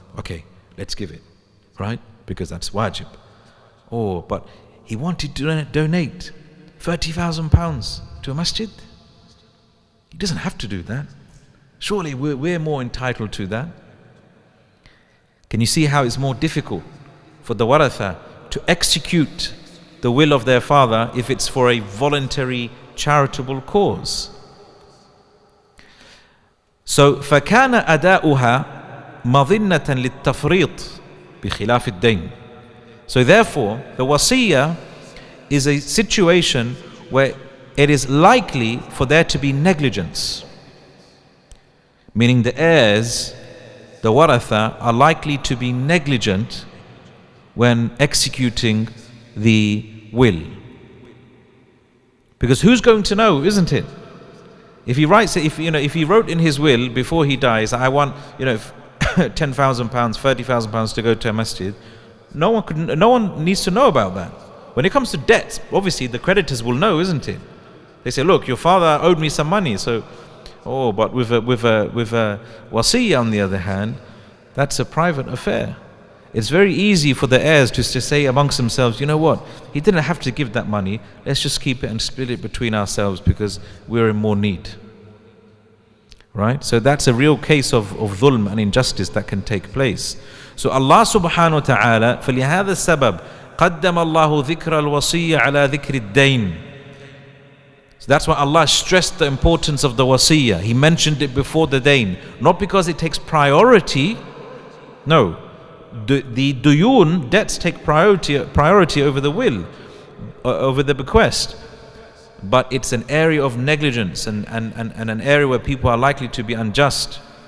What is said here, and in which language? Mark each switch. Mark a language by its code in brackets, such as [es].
[en] Okay, let's give it, right? Because that's wajib. Oh, but he wanted to donate £30,000 to a masjid. He doesn't have to do that. Surely we're more entitled to that. Can you see how it's more difficult for the waratha to execute the will of their father if it's for a voluntary charitable cause. [ar] So فكان أداؤها مظنة للتفريط بخلاف الدين. [en] So therefore the wasiyah is a situation where it is likely for there to be negligence, meaning the heirs, the waratha, are likely to be negligent when executing the will. Because who's going to know, isn't it? If he writes, if he wrote in his will before he dies, I want, £10,000, £30,000 to go to a masjid, no one needs to know about that. When it comes to debts, obviously the creditors will know, isn't it? They say, look, your father owed me some money, so, but with a wasiyah on the other hand, that's a private affair. It's very easy for the heirs to say amongst themselves, you know what, he didn't have to give that money, let's just keep it and split it between ourselves because we're in more need. Right? So that's a real case of dhulm and injustice that can take place. [ar] So Allah subhanahu wa ta'ala, فَلِهَذَا السَّبَبْ قَدَّمَ اللَّهُ ذِكْرَ الْوَصِيَّةِ عَلَى ذِكْرِ الدَّيْنِ. [en] So that's why Allah stressed the importance of the wasiyah. He mentioned it before the dain, not because it takes priority. No, the duyun, debts, take priority over the will, over the bequest. But it's an area of negligence and an area where people are likely to be unjust.